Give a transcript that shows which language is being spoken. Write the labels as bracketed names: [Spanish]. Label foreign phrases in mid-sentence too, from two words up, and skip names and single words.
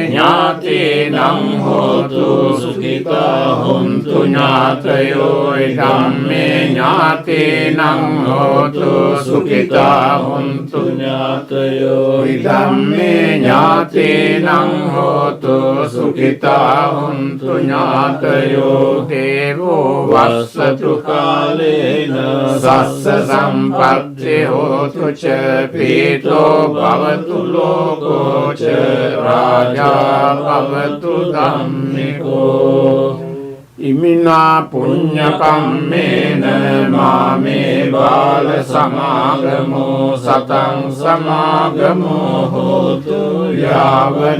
[Pali] ඥාතේනං හෝතු සුඛිතා හොන්තු ඥාතයෝ ඉදම්මේ ඥාතේනං හෝතු සුඛිතා හොන්තු ඥාතයෝ ඉදම්මේ ඥාතේනං හෝතු සුඛිතා හොන්තු ඥාතයෝ දේවෝ වස්සතු කාලේන සස්ස සම්පත්ති හෝතු ච පීතෝ භවතු ලෝකෝ ච රාජා භවතු ධම්මිකෝ ඉමිනා පුඤ්ඤ කම්මේන මාමේ බාල සමාගමෝ සතං සමාගමෝ හෝතු යාව